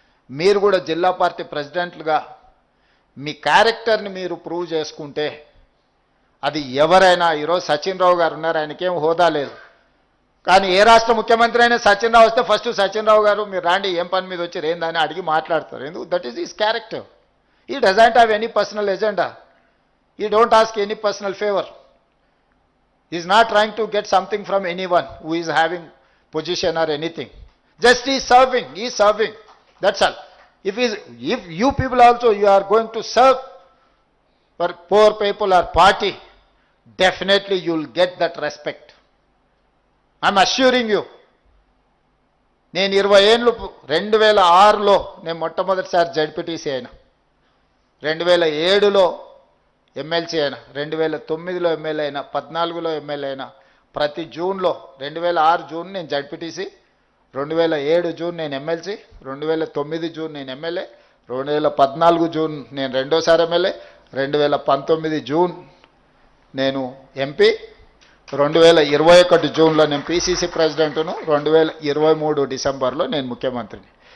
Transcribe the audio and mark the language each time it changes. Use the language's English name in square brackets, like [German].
[Telugu] మీరు కూడా జిల్లా పార్టీ ప్రెసిడెంట్లుగా మీ క్యారెక్టర్ని మీరు ప్రూవ్ చేసుకుంటే అది ఎవరైనా, ఈరోజు సచిన్ రావు గారు ఉన్నారు, ఆయనకేం హోదా లేదు, కానీ ఏ రాష్ట్ర ముఖ్యమంత్రి అయినా సచిన్ రావు వస్తే ఫస్ట్ సచిన్ రావు గారు మీరు రాండి, ఏం పని మీద వచ్చి ఏందని అడిగి మాట్లాడతారు. [English] ఎందుకు? That is his character. He doesn't have any personal agenda. He don't ask any personal favor. He is not trying to get something from anyone who is having position or anything. Just he is serving. He is serving. That's all. If you people also you are going to serve for poor people or party, definitely you will get that respect. I am assuring you. [Telugu] నేను 20 ఏళ్ళు 2006లో నేను మొట్టమొదటిసారి ZPTC అయినా, 2007లో MLC అయినా, 2009లో MLA అయినా, 14లో MLA అయినా. ప్రతి జూన్లో 2006 జూన్ నేను జడ్పీటీసీ, 2007 జూన్ నేను ఎమ్మెల్సీ, 2009 జూన్ నేను ఎమ్మెల్యే, 2014 జూన్ నేను రెండోసారి ఎమ్మెల్యే, 2019 జూన్ నేను ఎంపీ, 2021 జూన్లో నేను పీసీసీ ప్రెసిడెంట్ను, 2023 డిసెంబర్లో నేను ముఖ్యమంత్రిని.